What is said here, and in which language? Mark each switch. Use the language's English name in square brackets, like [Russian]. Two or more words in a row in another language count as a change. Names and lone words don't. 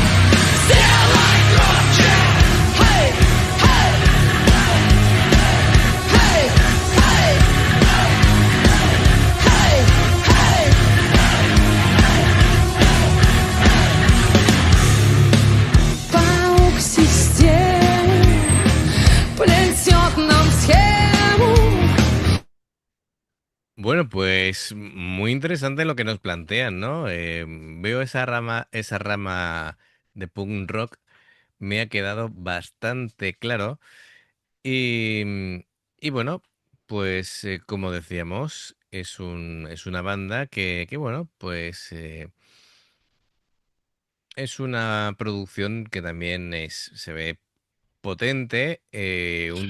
[Russian] Сделай громче. Хей, хей, хей, хей, хей, хей. Паук системы плетет нам схему. [Spanish] Bueno, pues muy interesante lo que nos plantean, ¿no? Veo esa rama de punk rock, me ha quedado bastante claro. Y, y bueno, pues como decíamos, es una banda bueno, pues es una producción que también se ve potente, un